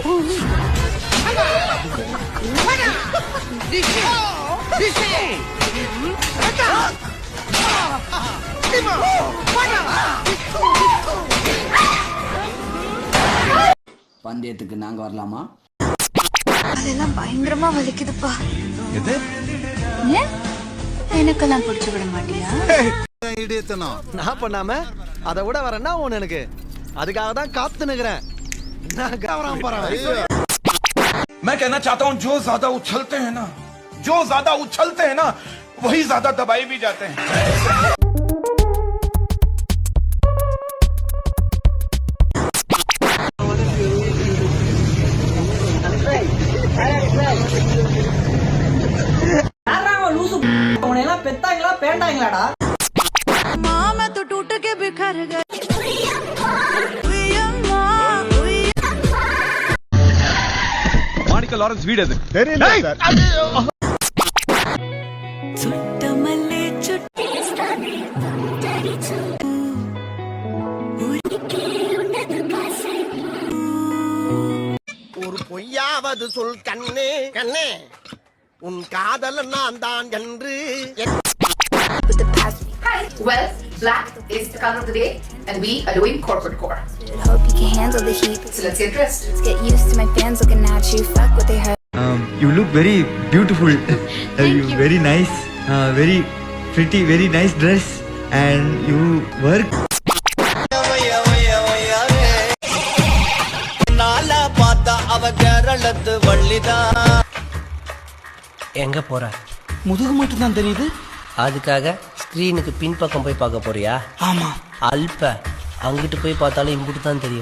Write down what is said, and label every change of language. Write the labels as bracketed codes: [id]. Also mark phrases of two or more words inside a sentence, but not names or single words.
[ta] பந்தயத்துக்கு நாங்க வரலாமா? அதெல்லாம் பயங்கரமா வலிக்குதுப்பா. எது? ஏன் எனக்கெல்லாம் பிடிச்சு விட மாட்டியா? நான் பண்ணாம அதை விட வரேன்னா ஒண்ணு எனக்கு. அதுக்காக தான் காத்து நிக்கிறேன். [hi] मैं कहना चाहता हूँ, जो ज्यादा उछलते हैं ना, वही ज्यादा दबाए भी जाते हैं. [ta] பெத்தாங்களா பேண்டாங்களாடா? [hi] மாமா तो टूट के बिखर गए. [ta] மாணிக்க லாரன்ஸ் வீடு அது தெரியல சார். சுட்டமல்லே சுட்டி ஒரு பொய்யாவது சொல் கண்ணே கண்ணே, உன் காதல் நான் தான் என்று. [en] Well, Black is the color of the day, and we are doing corporate core. Hope you can handle the heat. So let's get dressed. Let's get used to my fans looking at you. Fuck what they heard. You look very beautiful. You very nice, very pretty, very nice dress, and you work. [ta] எங்க போற? முதுகு மட்டும் தான் தெரியுது. அதுக்காக ஸ்கிரீனுக்கு பின்பக்கம் போய் பார்க்க போறியா? ஆமா. அல்ப அங்கிட்டு போய் பார்த்தாலும் இங்கிட்டு தான் தெரியும்.